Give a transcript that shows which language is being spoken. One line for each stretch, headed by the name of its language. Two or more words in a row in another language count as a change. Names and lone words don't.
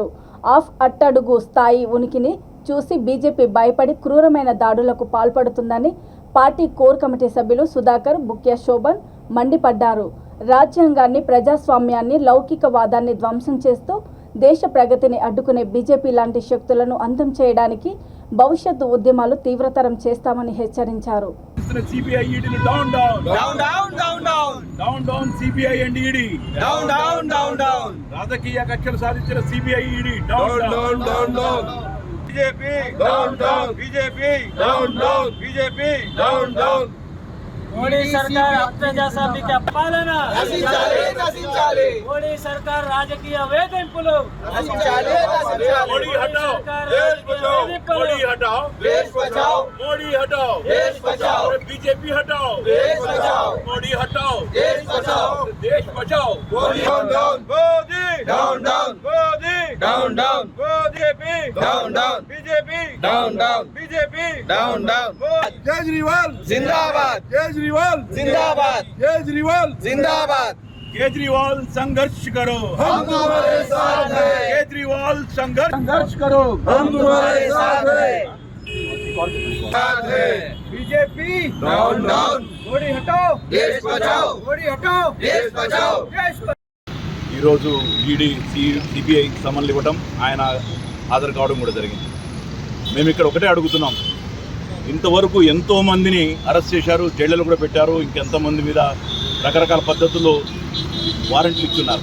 Telugu: ఆఫ్ అట్టడుగు స్థాయి ఉనికిని చూసి బీజేపీ భయపడి క్రూరమైన దాడులకు పాల్పడుతుందని పార్టీ కోర్ కమిటీ సభ్యులు సుధాకర్, బుక్యా శోభన్ మండిపడ్డారు. రాజ్యాంగాన్ని, ప్రజాస్వామ్యాన్ని, లౌకికవాదాన్ని ధ్వంసం చేస్తూ దేశ ప్రగతిని అడ్డుకునే బీజేపీ లాంటి శక్తులను అంతం చేయడానికి భవిష్యత్తు ఉద్యమాలు తీవ్రతరం చేస్తామని హెచ్చరించారు.
English: CBI ED down down down down down down down down CBI and ED down down down down
Telugu: రాజకీయ కక్షలు సాధించిన
English: CBI ED down down down down BJP down down BJP down down BJP down down
Telugu: మోడీ సర్కార్ అప్రజాస్వామిక పాలన నశించాలి నశించాలి మోడీ సర్కార్ రాజకీయ వేధింపులు నశించాలి నశించాలి
Hindi: మోడీ హటాओ देश बचाओ మోడీ హటాओ देश बचाओ మోడీ హటాओ देश बचाओ बीजेपी हटाओ देश बचाओ మోడీ हटाओ देश बचाओ देश बचाओ మోడీ
English: down down Modi down down Modi down
Hindi: डाउन मोदी डाउन
English: down BJP down down BJP down down BJP down down BJP down down
Hindi: केजरीवाल जिंदाबाद केजरीवाल जिंदाबाद केजरीवाल जिंदाबाद केजरीवाल संघर्ष करो हम तुम्हारे साथ हैं केजरीवाल संघर्ष करो हम तुम्हारे साथ हैं बीजेपी डाउन डाउन मोदी हटाओ देश बचाओ मोदी हटाओ देश बचाओ देश
Telugu: ఈరోజు ఈడీ సిబిఐ సమన్లు ఇవ్వడం ఆయన హాజరు కావడం కూడా జరిగింది. మేము ఇక్కడ ఒకటే అడుగుతున్నాం, ఇంతవరకు ఎంతోమందిని అరెస్ట్ చేశారు, జైళ్ళలో కూడా పెట్టారు, ఇంకెంతమంది మీద రకరకాల పద్ధతుల్లో వారెంట్లు ఇస్తున్నారు.